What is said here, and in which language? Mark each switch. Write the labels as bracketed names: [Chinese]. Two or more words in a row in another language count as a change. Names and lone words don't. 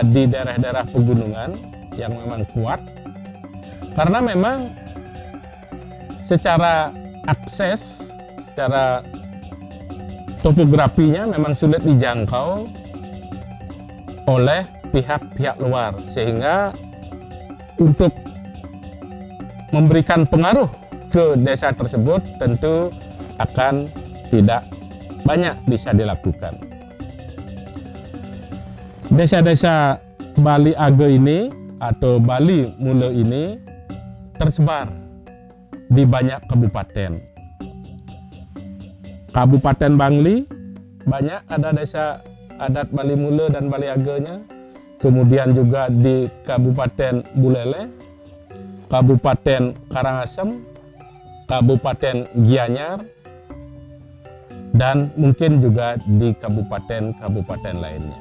[Indonesian] di daerah-daerah pegunungan yang memang kuat, karena memang secara akses, secara topografinya memang sulit dijangkau oleh pihak-pihak luar, sehingga untuk memberikan pengaruh ke desa tersebut tentu akan tidak banyak bisa dilakukan. Desa-desa Bali Age ini atau Bali Mule ini tersebar di banyak kabupaten. Kabupaten Bangli banyak ada desa adat Bali Mule dan Bali Age-nya. Kemudian juga di Kabupaten Buleleng, Kabupaten Karangasem, Kabupaten Gianyar, dan mungkin juga di kabupaten-kabupaten lainnya.